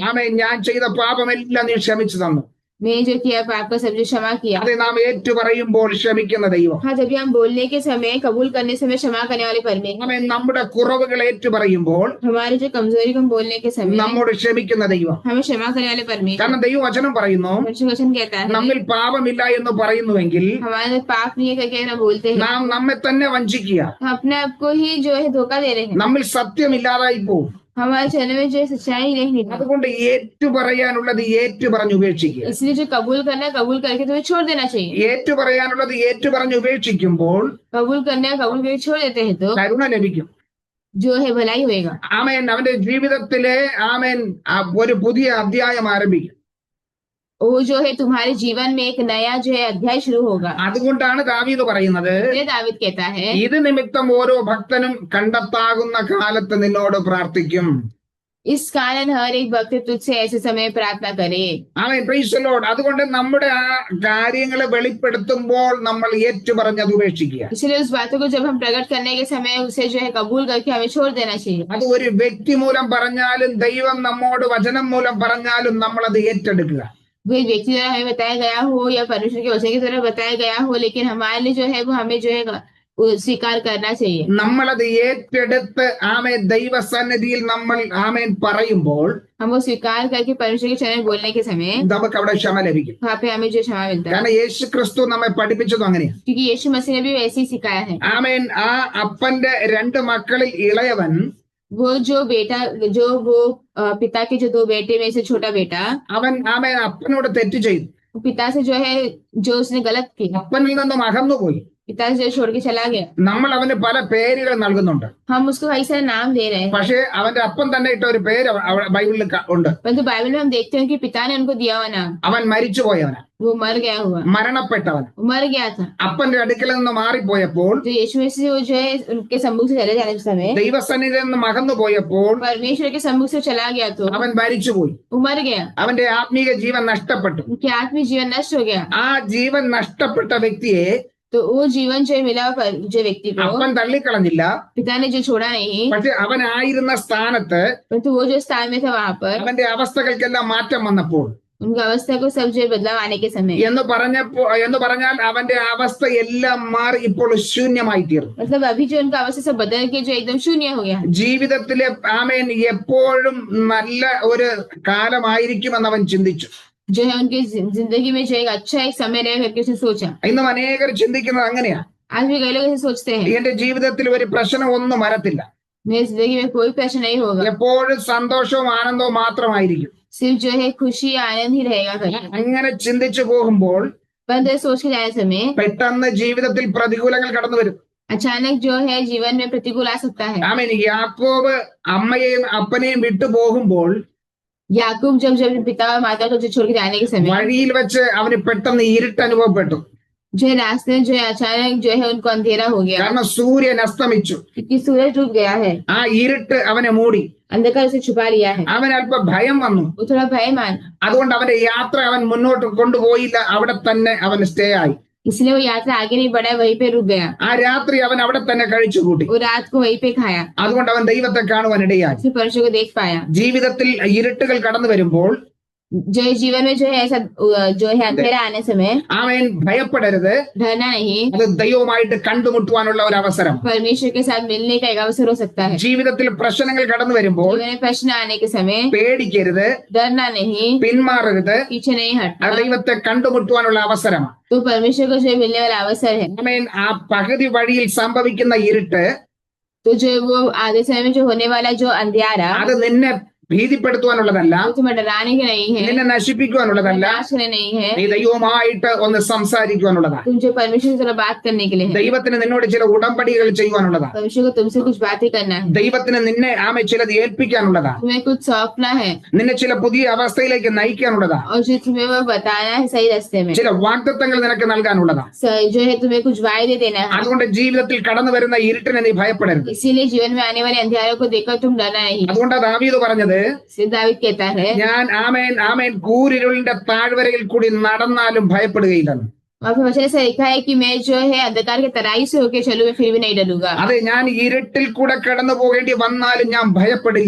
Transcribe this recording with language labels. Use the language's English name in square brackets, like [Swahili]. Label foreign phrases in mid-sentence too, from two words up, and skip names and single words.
[Malayalam] ആമേൻ. ഞാൻ ചെയ്ത പാപമെല്ലാം നീ ക്ഷമിച്ചു തന്നു. [Hindi] मैंने जो किया पाप का सब जो क्षमा किया। [Malayalam] അത് നാം ഏറ്റു പറയുമ്പോൾ ക്ഷമിക്കുന്ന ദൈവം. [Hindi] हाँ, जब भी हम बोलने के समय कबूल करने समय क्षमा करने वाले परमेश्वर। [Malayalam] ആമേൻ. നമ്മുടെ കുറവുകൾ ഏറ്റു പറയുമ്പോൾ [Hindi] हमारे जो कमजोरी को हम बोलने के समय [Malayalam] നമ്മോട് ക്ഷമിക്കുന്ന ദൈവം. [Hindi] हमें क्षमा करने वाले परमेश्वर। [Malayalam] കാരണം ദൈവവചനം പറയുന്നു, [Hindi] परमेश्वर वचन कहता है [Malayalam] നമ്മിൽ പാപമില്ല എന്ന് പറയുന്നുവെങ്കിൽ [Hindi] हमारे अंदर पाप नहीं है करके हम बोलते हैं, [Malayalam] നാം നമ്മെ തന്നെ വഞ്ചിക്കുക. [Hindi] हम अपने आप को ही जो है धोखा दे रहे हैं। [Malayalam] നമ്മിൽ സത്യമില്ലാതായി പോകും. [Hindi] हमारे चरण में जो है सच्चाई नहीं निकली। [Malayalam] അതുകൊണ്ട് ഏറ്റു പറയാനുള്ളത് ഏറ്റു പറഞ്ഞ് ഉപേക്ഷിക്കുക. [Hindi] इसलिए जो कबूल करना है कबूल करके तुम्हें छोड़ देना चाहिए। [Malayalam] ഏറ്റു പറയാനുള്ളത് ഏറ്റു പറഞ്ഞ് ഉപേക്ഷിക്കുമ്പോൾ [Hindi] कबूल करना है कबूल करके छोड़ देते हैं तो [Malayalam] കരുണ ലഭിക്കും. [Hindi] जो है भलाई होएगा। [Malayalam] ആമേൻ. അവന്റെ ജീവിതത്തിലെ ആമേൻ ഒരു പുതിയ അധ്യായം ആരംഭിക്കും. [Hindi] वो जो है तुम्हारे जीवन में एक नया जो है अध्याय शुरू होगा। [Malayalam] അതുകൊണ്ടാണ് ദാവീദ് പറയുന്നത്, [Hindi] ये दाविद कहता है [Malayalam] ഇത് നിമിത്തം ഓരോ ഭക്തനും കണ്ടെത്താകുന്ന കാലത്ത് നിന്നോട് പ്രാർത്ഥിക്കും. [Hindi] इस कारण हर एक भक्त तुझसे ऐसे समय प्रार्थना करे। [Malayalam] ആമേൻ. [English] praise the lord. [Malayalam] അതുകൊണ്ട് നമ്മുടെ ആ കാര്യങ്ങളെ വെളിപ്പെടുത്തുമ്പോൾ നമ്മൾ ഏറ്റു പറഞ്ഞ് അത് ഉപേക്ഷിക്കുക. [Hindi] इसलिए उस बातों को जब हम प्रकट करने के समय उसे जो है कबूल करके हमें छोड़ देना चाहिए। [Malayalam] അത് ഒരു വ്യക്തി മൂലം പറഞ്ഞാലും ദൈവം നമ്മോട് വചനം മൂലം പറഞ്ഞാലും നമ്മൾ അത് ഏറ്റെടുക്കുക. [Hindi] वो एक व्यक्ति द्वारा हमें बताया गया हो या परमेश्वर के वचन के द्वारा बताया गया हो, लेकिन हमारे लिए जो है वो हमें जो है स्वीकार करना चाहिए। [Malayalam] നമ്മളത് ഏറ്റെടുത്ത് ആമേൻ ദൈവസന്നിധിയിൽ നമ്മൾ ആമേൻ പറയുമ്പോൾ [Hindi] हम वो स्वीकार करके परमेश्वर के चरण बोलने के समय [Malayalam] നമുക്ക് അവിടെ ക്ഷമ ലഭിക്കും. [Hindi] वहाँ पे हमें जो क्षमा मिलता है, [Malayalam] കാരണം യേശു ക്രിസ്തു നമ്മെ പഠിപ്പിച്ചതും അങ്ങനെയാണ്. [Hindi] क्योंकि यीशु मसीह ने भी वैसे ही सिखाया है। [Malayalam] ആമേൻ. ആ അപ്പന്റെ രണ്ട് മക്കളിൽ ഇളയവൻ [Hindi] वो जो बेटा जो वो पिता के जो दो बेटे में से छोटा बेटा [Malayalam] അവൻ ആമേൻ അപ്പനോട് തെറ്റ് ചെയ്തു. [Hindi] पिता से जो है जो उसने गलत किया, [Malayalam] അപ്പനിൽ നിന്നും അകന്നുപോയി. [Hindi] पिता से जो छोड़ के चला गया। [Malayalam] നമ്മൾ അവന് പല പേരുകൾ നൽകുന്നുണ്ട്. [Hindi] हम उसको कई सारे नाम दे रहे हैं, [Malayalam] പക്ഷേ അവന്റെ അപ്പൻ തന്നെ ഇട്ട ഒരു പേര് ബൈബിളിൽ ഉണ്ട്. [Hindi] परंतु बाइबल में हम देखते हैं कि पिता ने उनको दिया हुआ नाम, [Malayalam] അവൻ മരിച്ചുപോയവനാ, [Hindi] वो मर गया हुआ, [Malayalam] മരണപ്പെട്ടവൻ. [Hindi] वो मर गया था। [Malayalam] അപ്പന്റെ അടുക്കൽ നിന്ന് മാറിപ്പോയപ്പോൾ, [Hindi] जो यीशु मसीह वो जो है उनके सम्मुख से चले जाने के समय [Malayalam] ദൈവസന്നിധിയിൽ നിന്ന് അകന്നു പോയപ്പോൾ [Hindi] परमेश्वर के सम्मुख से चला गया तो [Malayalam] അവൻ മരിച്ചുപോയി. [Hindi] वो मर गया, [Malayalam] അവന്റെ ആത്മീക ജീവൻ നഷ്ടപ്പെട്ടു. [Hindi] उनके आत्मिक जीवन नष्ट हो गया। [Malayalam] ആ ജീവൻ നഷ്ടപ്പെട്ട വ്യക്തിയെ [Hindi] तो वो जीवन जो मिला जो व्यक्ति को [Malayalam] അപ്പൻ തള്ളിക്കളഞ്ഞില്ല. [Hindi] पिता ने जो छोड़ा नहीं, [Malayalam] പക്ഷെ അവനായിരുന്ന സ്ഥാനത്ത് [Hindi] परंतु वो जो स्थान में था वहां पर [Malayalam] അവന്റെ അവസ്ഥകൾക്കെല്ലാം മാറ്റം വന്നപ്പോൾ [Hindi] उनकी अवस्था को सब जो बदलाव आने के समय, [Malayalam] എന്ന് പറഞ്ഞാൽ അവന്റെ അവസ്ഥ എല്ലാം മാറി ഇപ്പോൾ ശൂന്യമായി തീർന്നു. [Hindi] मतलब अभी जो उनका अवस्था सब बदल के जो एकदम शून्य हो गया। [Malayalam] ജീവിതത്തിലെ ആമേൻ എപ്പോഴും നല്ല ഒരു കാലമായിരിക്കുമെന്ന് അവൻ ചിന്തിച്ചു. [Hindi] जो है उनकी जिंदगी में जो एक अच्छा एक समय रहेगा करके उसने सोचा। [Malayalam] ഇന്നും അനേകർ ചിന്തിക്കുന്നത് അങ്ങനെയാ. [Hindi] आज भी कई लोग ऐसे सोचते हैं [Malayalam] എന്റെ ജീവിതത്തിൽ ഒരു പ്രശ്നം ഒന്നും വരത്തില്ല, [Hindi] मेरी जिंदगी में कोई प्रश्न नहीं होगा, [Malayalam] എപ്പോഴും സന്തോഷവും ആനന്ദവും മാത്രമായിരിക്കും. [Hindi] सिर्फ जो है खुशी आनंद ही रहेगा करके। [Malayalam] അങ്ങനെ ചിന്തിച്ചു പോകുമ്പോൾ [Hindi] बंद सोच के जाने समय [Malayalam] പെട്ടെന്ന് ജീവിതത്തിൽ പ്രതികൂലങ്ങൾ കടന്നു വരും. [Hindi] अचानक जो है जीवन में प्रतिकूल आ सकता है। [Malayalam] ആമേൻ. യാക്കോബ് അമ്മയെയും അപ്പനെയും വിട്ടു പോകുമ്പോൾ [Hindi] याकूब जब जब पिता और माता को जो छोड़ के जाने के समय [Malayalam] വഴിയിൽ വെച്ച് അവന് പെട്ടെന്ന് ഇരുട്ട് അനുഭവപ്പെട്ടു. [Hindi] जो है रास्ते में जो है अचानक जो है उनको अंधेरा हो गया, [Malayalam] കാരണം സൂര്യൻ അസ്തമിച്ചു. [Hindi] क्योंकि सूरज डूब गया है, [Malayalam] ആ ഇരുട്ട് അവനെ മൂടി. [Hindi] अंधकार उसे छुपा लिया है। [Malayalam] അവൻ അല്പം ഭയം വന്നു. [Hindi] वो थोड़ा भय मान, [Malayalam] അതുകൊണ്ട് അവന്റെ യാത്ര അവൻ മുന്നോട്ട് കൊണ്ടുപോയില്ല. അവിടെ തന്നെ അവൻ സ്റ്റേ ആയി. [Hindi] इसलिए वो यात्रा आगे नहीं बढ़ा, वहीं पे रुक गया। [Malayalam] ആ രാത്രി അവൻ അവിടെ തന്നെ കഴിച്ചുകൂട്ടി. [Hindi] वो रात को वहीं पे खाया, [Malayalam] അതുകൊണ്ട് അവൻ ദൈവത്തെ കാണുവാൻ ഇടയായി. [Hindi] फिर परमेश्वर को देख पाया। [Malayalam] ജീവിതത്തിൽ ഇരുട്ടുകൾ കടന്നു വരുമ്പോൾ [Hindi] जो है जीवन में जो है ऐसा जो है अंधेरा आने समय [Malayalam] അവൻ ഭയപ്പെടരുത്. [Hindi] डरना नहीं, [Malayalam] അത് ദൈവവുമായിട്ട് കണ്ടുമുട്ടുവാനുള്ള ഒരു അവസരം. [Hindi] परमेश्वर के साथ मिलने का एक अवसर हो सकता है। [Malayalam] ജീവിതത്തിൽ പ്രശ്നങ്ങൾ കടന്നു വരുമ്പോൾ [Hindi] जीवन में प्रश्न आने के समय [Malayalam] പേടിക്കരുത്, [Hindi] डरना नहीं, [Malayalam] പിന്മാറരുത്. [Hindi] पीछे नहीं [Malayalam] അത് [Hindi] हटना, [Malayalam] ദൈവത്തെ കണ്ടുമുട്ടുവാനുള്ള അവസരമാണ്. [Hindi] तो परमेश्वर को जो है मिलने वाला अवसर है। [Malayalam] ആമേൻ. ആ പകുതി വഴിയിൽ സംഭവിക്കുന്ന ഇരുട്ട് [Hindi] तो जो वो आधे समय में जो होने वाला जो अंधियारा, [Malayalam] അത് നിന്നെ ഭീതിപ്പെടുത്തുവാനുള്ളതല്ല, [Hindi] वो तुम्हें डराने के नहीं है, [Malayalam] നിന്നെ നശിപ്പിക്കുവാനുള്ളതല്ല, [Hindi] नाश करने नहीं है, [Malayalam] നീ ദൈവവുമായിട്ട് ഒന്ന് സംസാരിക്കുവാനുള്ളതാണ്. [Hindi] तुम जो परमेश्वर से थोड़ा बात करने के लिए है। [Malayalam] ദൈവത്തിന് നിന്നോട് ചില ഉടമ്പടികൾ ചെയ്യുവാനുള്ളതാണ്. [Hindi] परमेश्वर को तुमसे कुछ बातें करना है, [Malayalam] ദൈവത്തിന് നിന്നെ ആമേ ചിലത് ഏൽപ്പിക്കാനുള്ളതാണ്. [Hindi] तुम्हें कुछ सौंपना है, [Malayalam] നിന്നെ ചില പുതിയ അവസ്ഥയിലേക്ക് നയിക്കാനുള്ളതാണ്. [Hindi] और जो तुम्हें वो बताना है सही रास्ते में, [Malayalam] ചില വാഗ്ദത്തങ്ങൾ നിനക്ക് നൽകാനുള്ളതാണ്. [Hindi] जो है तुम्हें कुछ वायदे देना है। [Malayalam] അതുകൊണ്ട് ജീവിതത്തിൽ കടന്നു വരുന്ന ഇരുട്ടിനെ നീ ഭയപ്പെടരുത്. [Hindi] इसीलिए जीवन में आने वाले अंधियारों को देखकर तुम डरना नहीं। [Malayalam] അതുകൊണ്ടാണ് ദാവീദ് പറഞ്ഞത്, [Hindi] इसलिए दाऊद कहता है, [Malayalam] ഞാൻ ആമേൻ ആമേൻ കൂരിരുളിന്റെ താഴ്വരയിൽ കൂടി നടന്നാലും ഭയപ്പെടുകയില്ലെന്ന്. [Hindi] वहाँ पे वचन ऐसा लिखा है कि मैं जो है अंधकार के तराई से होके चलूं, मैं फिर भी नहीं डरूंगा। [Malayalam] അതെ, ഞാൻ ഇരുട്ടിൽ കൂടെ കടന്നു പോകേണ്ടി വന്നാലും ഞാൻ ഭയപ്പെടില്ല.